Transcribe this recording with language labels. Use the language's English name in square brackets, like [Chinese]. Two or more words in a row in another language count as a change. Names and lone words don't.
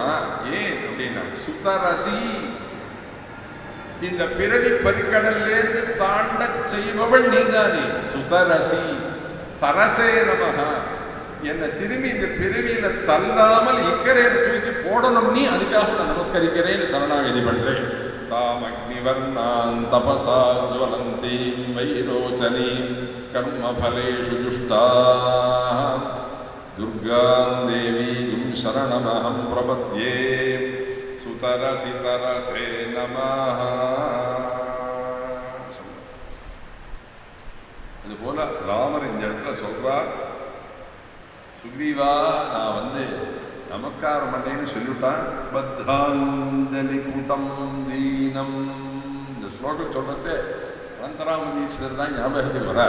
[Tamil] ஏன் அப்படின்னா சுதரசி, இந்த பிறவி பரிக்கடல்லேருந்து தாண்ட செய்பவள் நீதானே. [Sanskrit] सुतरसि तरसे नमः, [Tamil] என்னை திரும்பி இந்த பிறவியில தள்ளாமல் இக்கரையில தூக்கி போடணும் நீ, அதுக்காக நான் நமஸ்கரிக்கிறேன், சரணாகதி பண்றேன். [Sanskrit] जुष्टामग्निवर्णान् तपसा ज्वलन्तीं वैरोचनीं कर्मफलेषु जुष्टाः दुर्गां देवीं शरणमहं प्रपद्ये सुतरसि तरसे नमः. [Tamil] அதுபோல ராமர் இந்த இடத்துல சொல்றார், சுக்ரீவா நான் வந்து நமஸ்காரம் பண்ணேன்னு சொல்லிவிட்டான். பத்தாஞ்சலி கூட்டம் தீனம். இந்த ஸ்லோகம் சொல்றது அனந்தராம தீட்சிதர் தான் ஞாபகத்துக்கு வரார்.